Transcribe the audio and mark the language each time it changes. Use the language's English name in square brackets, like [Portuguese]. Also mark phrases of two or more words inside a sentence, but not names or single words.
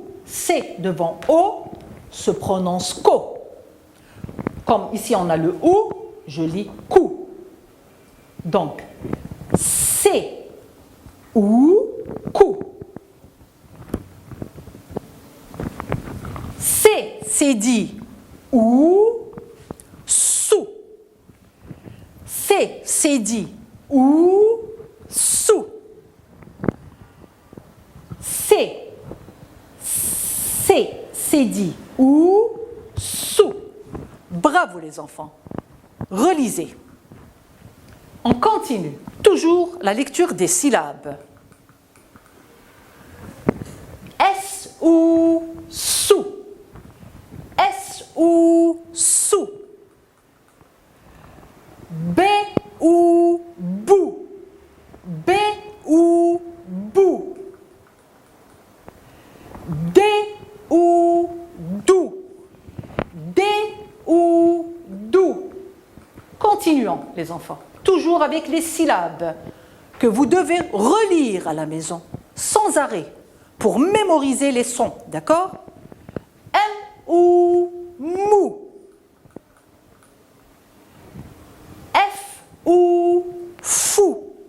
[French] C devant O se prononce co. Comme ici on a le OU, je lis cou. Donc, C, OU, cou. C, dit OU, sou. C, dit OU, sou. C, dit OU, sou. Bravo les enfants. Relisez. On continue. Toujours la lecture des syllabes. S, OU, sou. S, OU, sou. B, OU, bou. B, OU, bou. D, OU, dou. D, OU, dou. Continuons les enfants. Toujours avec les syllabes que vous devez relire à la maison sans arrêt pour mémoriser les sons, d'accord? M, OU, mou. F, OU, fou.